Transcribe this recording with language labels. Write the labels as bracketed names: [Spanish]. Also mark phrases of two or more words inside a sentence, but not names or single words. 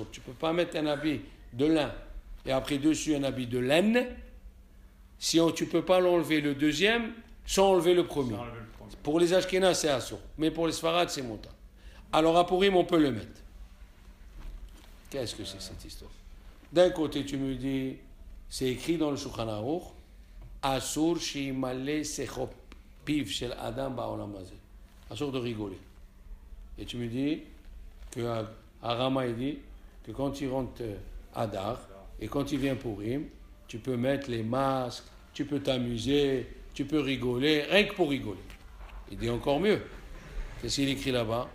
[French] Tu ne peux pas mettre un habit de lin et après dessus un habit de laine si tu ne peux pas l'enlever le deuxième sans enlever le premier. Pour les Ashkénazes, c'est assour, mais pour les Svarad, c'est moutar. Alors à Purim, on peut le mettre. Qu'est-ce que c'est cette histoire? D'un côté, tu me dis, c'est écrit dans le Shulchan Aruch, [Hebrew] אסור שימלא שחוק פיו של אדם בעולם הזה. [French] Asur de rigoler. Et tu me dis que Arama il dit que quand il rentre Adar et quand il vient Purim, tu peux mettre les masques, tu peux t'amuser, tu peux rigoler, rien que pour rigoler. Il dit encore mieux. Qu'est-ce qu'il écrit là-bas?